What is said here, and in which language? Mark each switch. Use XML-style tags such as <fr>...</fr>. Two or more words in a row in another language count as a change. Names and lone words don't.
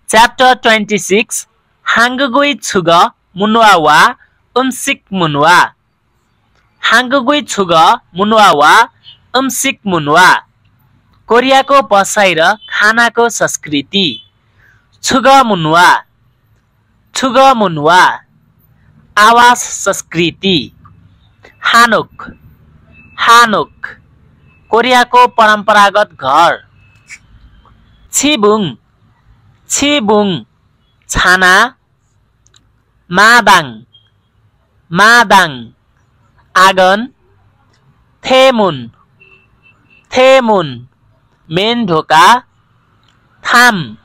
<ko>Chapter 26 한국의 주거 문화와 음식 문화 한국의 주거 문화와 음식 문화</ko> <ne>कोरियाको बसाइ र खानाको संस्कृति</ne> <ko>주거 문화</ko> <ne>आवास संस्कृति हानुक कोरियाको परम्परागत घर छिबुङ छाना मादाङ आगन थेमुन मेन ढोका थाम</ne>